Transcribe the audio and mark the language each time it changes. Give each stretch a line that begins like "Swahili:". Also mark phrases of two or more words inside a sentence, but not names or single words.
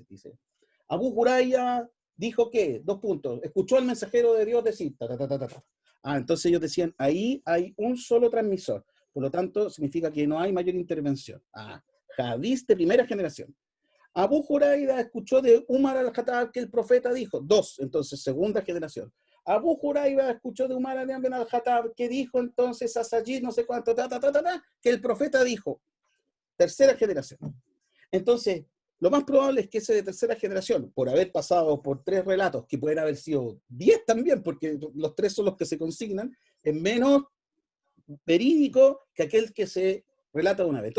Spanish: Dice, Abu Hurayra dijo que, escuchó al mensajero de Dios decir, ta, ta, ta, ta, ta. Ah, entonces ellos decían, ahí hay un solo transmisor. Por lo tanto, significa que no hay mayor intervención. Ah, hadís de primera generación. Abu Hurayra escuchó de Umar al-Khattab que el profeta dijo, entonces segunda generación. Abu Hurayra escuchó de Umar al-Khattab que dijo entonces a Sajid no sé cuánto, que el profeta dijo, tercera generación. Entonces, lo más probable es que ese de tercera generación, por haber pasado por 3 relatos, que pueden haber sido 10 también, porque los 3 son los que se consignan, es menos verídico que aquel que se relata una vez.